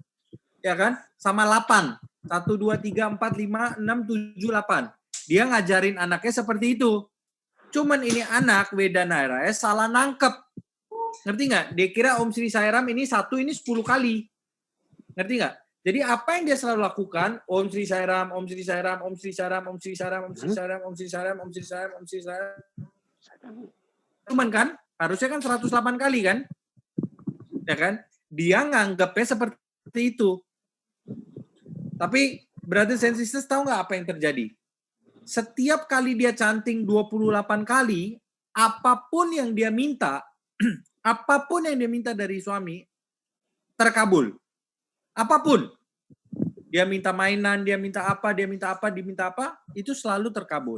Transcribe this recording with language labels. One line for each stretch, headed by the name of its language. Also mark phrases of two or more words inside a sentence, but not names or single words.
Indonesian: Ya kan? Sama 8. 1, 2, 3, 4, 5, 6, 7, 8. Dia ngajarin anaknya seperti itu. Cuman ini anak Wedanara salah nangkep. Ngerti nggak? Dia kira Om Sri Sairam ini 1, ini 10 kali. Ngerti nggak? Jadi apa yang dia selalu lakukan? Om Sri Sairam, Om Sri Sairam, Om Sri Sairam, Om Sri Sairam, Om Sri Sairam, Om Sri Sairam, Om Sri Sairam, Om Sri Sairam. Cuman kan? Harusnya kan 108 kali kan? Ya kan? Dia nganggapnya seperti itu. Tapi
English: brothers and sisters
Indonesian: tahu nggak apa yang terjadi? Setiap kali dia canting 28 kali, apapun yang dia minta, apapun yang dia minta dari suami, terkabul. Apapun. Dia minta mainan, dia minta apa, diminta apa, itu selalu terkabul.